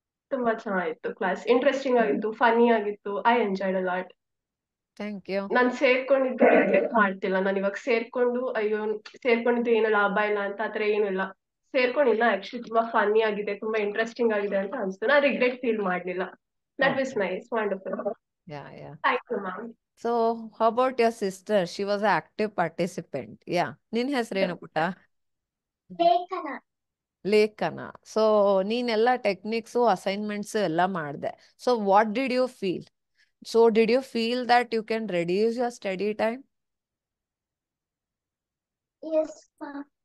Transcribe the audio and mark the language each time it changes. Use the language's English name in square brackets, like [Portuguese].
[Kannada] ತುಂಬಾ ಚೆನ್ನಾಗಿತ್ತು class, interesting ಆಗಿತ್ತು, ಫನಿ ಆಗಿತ್ತು, [English] I enjoyed a lot. Thank you. [Kannada] ನಾನು ಸೇರ್ಕೊಂಡಿದ್ದು ರಿಗ್ರೆಟ್ ಮಾಡ್ತಿಲ್ಲ. ನಾನು ಇವಾಗ ಸೇರ್ಕೊಂಡು ಅಯ್ಯೋ ಸೇರ್ಕೊಂಡಿದ್ದು ಏನು ಲಾಭ ಇಲ್ಲ ಅಂತ ಆತರ ಏನು ಇಲ್ಲ. ಸೇರ್ಕೊಂಡಿಲ್ಲ, ಆಕ್ಚುಲಿ ತುಂಬಾ ಫನಿ ಆಗಿದೆ, ತುಂಬಾ ಇಂಟ್ರೆಸ್ಟಿಂಗ್ ಆಗಿದೆ ಅಂತ ಅನ್ಸ್ತು. ನಾನು ರಿಗ್ರೆಟ್ ಫೀಲ್ ಮಾಡ್ಲಿಲ್ಲ. [English] That was Okay. Nice, wonderful. Yeah. Thank you ma'am. So, how about your sister? She was an active participant. Yeah. [Kannada] ನಿನ್ ಹೆಸರೇನು ಪುಟ್ಟ? ಲೇಖನ. ಲೇಖನ. ಸೊ ನೀನೆಲ್ಲ ಟೆಕ್ನಿಕ್ಸು ಅಸೈನ್ಮೆಂಟ್ಸ್ ಎಲ್ಲ ಮಾಡಿದೆ. [English] So what did you feel? So did you feel that you can reduce your study time? Yes ma'am.